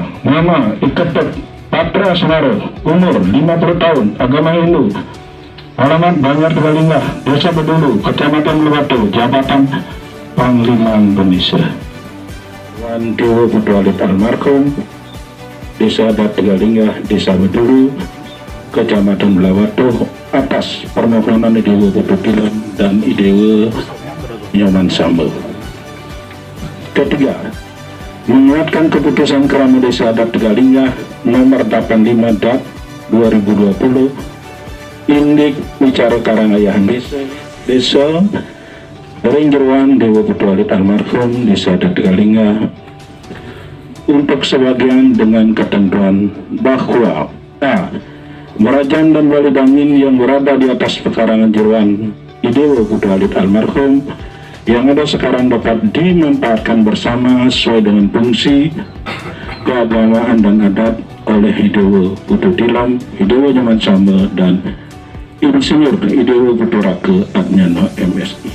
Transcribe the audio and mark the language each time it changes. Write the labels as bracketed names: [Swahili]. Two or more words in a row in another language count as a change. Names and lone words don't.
[Indonesian] Nama Iketutu Patra Senaro, umur 50 tahun, agama Hindu, alamat Banyar Tegalinggah, Desa Bedulu, Kecamatan Blawado, jabatan Panglima Indonesia. Wan Dewa Pedolit almarhum Desa Adat Tegalinggah, Desa Bedulu, Kecamatan Blawado, atas permohonan Idewa Pedotilan dan Idewa Nyoman Sambo. Ketiga, menguatkan keputusan Kerama Desa Adat Tegalinggah nomor 85/2020 Indik Bicara Karangayahan Desa Ringgeruan Dewa Pedolit almarhum Desa Adat Tegalinggah untuk sebagian dengan ketentuan bahwa a. Merajaan dan wali dangin yang berada di atas pekarangan jeruan Idewa Pedolit almarhum yang ada sekarang dapat dimanfaatkan bersama sesuai dengan fungsi keagamaan dan adat oleh Idewa Pedotilan, Idewa Nyoman Sambo, dan Insinyur Idewa Putraka Adnyana MSI.